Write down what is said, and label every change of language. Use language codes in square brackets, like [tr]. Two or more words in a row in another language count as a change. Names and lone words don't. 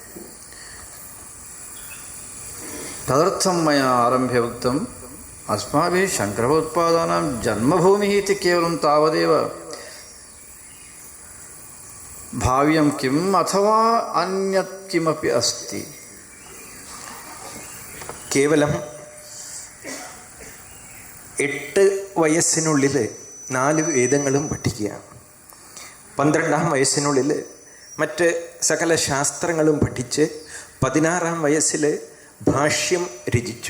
[sa] तदर्थं मया आरम्भे उक्तम्, अस्माभिः शङ्करभगवत्पादानां जन्मभूमिः इति केवलं तावदेव भाव्यं किम्, अथवा अन्यत् किमपि अस्ति? [ml] കേവലം 8 വയസ്സിനുള്ളിൽ 4 വേദങ്ങളും പഠിക്കുക, 12ാം വയസ്സിനുള്ളിൽ മറ്റ് സകല ശാസ്ത്രങ്ങളും പഠിച്ച് 16ാം വയസ്സിൽ ഭാഷ്യം രചിച്ചു.